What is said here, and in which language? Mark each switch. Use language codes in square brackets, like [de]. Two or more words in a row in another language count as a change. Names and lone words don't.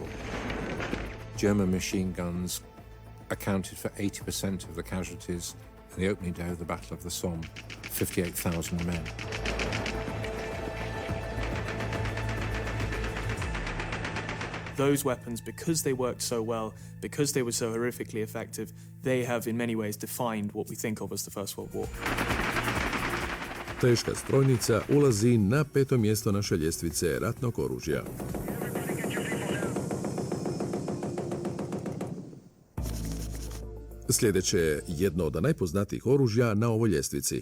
[en] German machine guns accounted for 80% of the casualties in the opening day of the Battle of the Somme, 58,000 men. Those weapons, because they worked so well, because they were so horrifically effective, they have in many ways defined what we think of as the First World War. [hr] Teška strojnica ulazi na 5. mjesto naše ljestvice ratnog oružja. Sljedeće je jedno od najpoznatijih oružja na ovoj ljestvici.